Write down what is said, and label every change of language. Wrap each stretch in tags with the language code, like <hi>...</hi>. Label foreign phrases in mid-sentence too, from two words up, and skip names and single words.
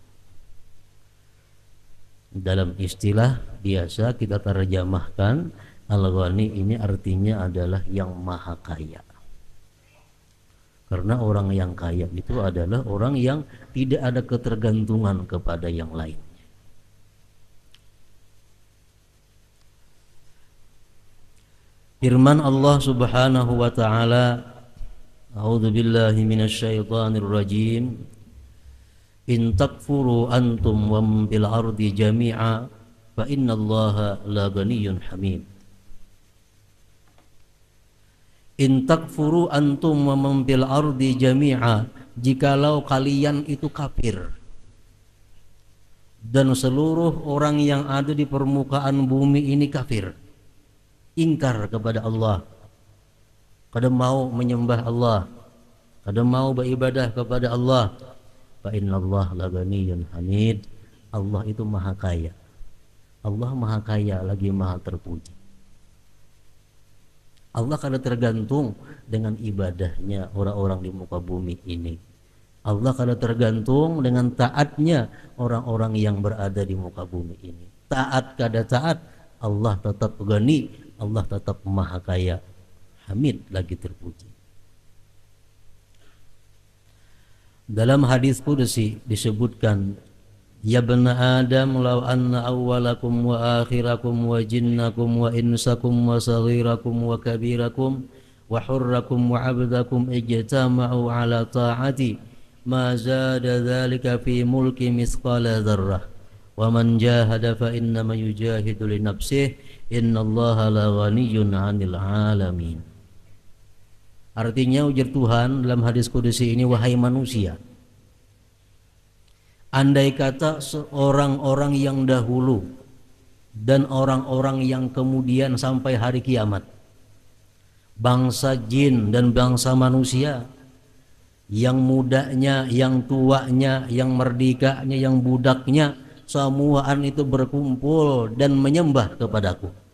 <id>Dalam istilah biasa kita terjemahkan, al-ghani ini artinya adalah yang maha kaya. Karena orang yang kaya itu adalah orang yang tidak ada ketergantungan kepada yang lain.</id> <ar>Firman Allah سبحانه وتعالى أعوذ بالله من الشيطان الرجيم. إن تكفروا أنتم ومن في الأرض جميعا فإن الله لغني حميد. إن تكفروا أنتم ومن في الأرض جميعا,</ar> <id>jikalau kalian itu kafir dan seluruh orang yang ada di permukaan bumi ini kafir, ingkar kepada Allah, kada mau menyembah Allah, kada mau beribadah kepada Allah,</id> <ar>فإن الله لغني حميد.</ar> <id>Allah itu maha kaya. Allah maha kaya lagi maha terpuji. Allah kada tergantung dengan ibadahnya orang-orang di muka bumi ini. Allah kada tergantung dengan taatnya orang-orang yang berada di muka bumi ini. Taat kada taat, Allah tetap Ghani, Allah tetap maha kaya. Hamid lagi terpuji. Dalam hadis qudsi disebutkan,</id> <ar>يا بني آدم لو أن أولكم وآخركم وجنكم وإنسكم وصغيركم وكبيركم وحركم وعبدكم اجتمعوا على طاعتي ما زاد ذلك في ملكي مثقال ذرة ومن جاهد فإنما يجاهد لنفسه إن الله لغني عن العالمين.</ar> <id>Artinya ujar Tuhan dalam hadis qudsi ini, wahai manusia, andai kata orang-orang yang dahulu dan orang-orang yang kemudian sampai hari kiamat, bangsa jin dan bangsa manusia, yang mudanya, yang tuanya, yang merdekanya, yang budaknya, semuaan itu berkumpul dan menyembah kepadaku.</id>